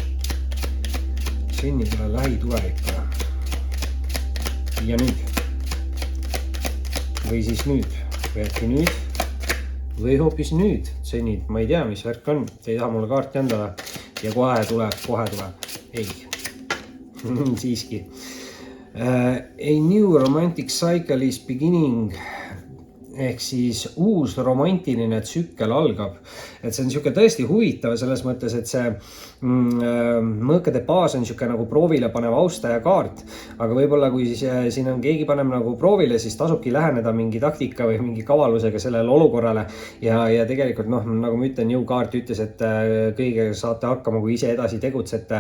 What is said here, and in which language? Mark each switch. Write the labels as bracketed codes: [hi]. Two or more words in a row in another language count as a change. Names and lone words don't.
[et] Sennidele lähitulevikule. Ja nüüd. Või siis nüüd. Või äkki nüüd. Või hoopis nüüd. Sennid, ma ei tea, mis värk on. Te ei taha mulle kaarti anda. Ja kohe tuleb. Ei. Siiski. [en] A new romantic cycle is beginning [et] ehk siis uus romantiline tsükkel algab. Et see on niisugune tõesti huvitav selles mõttes, et see mõõkade baas on niisugune nagu proovile panev austaja kaart, aga võib-olla kui siin on keegi paneb nagu proovile, siis tasubki läheneda mingi taktika või mingi kavalusega sellele olukorrale ja tegelikult noh, nagu ma ütlen, jõukaart ütles, et kõigega saate hakkama, kui ise edasi tegutsete.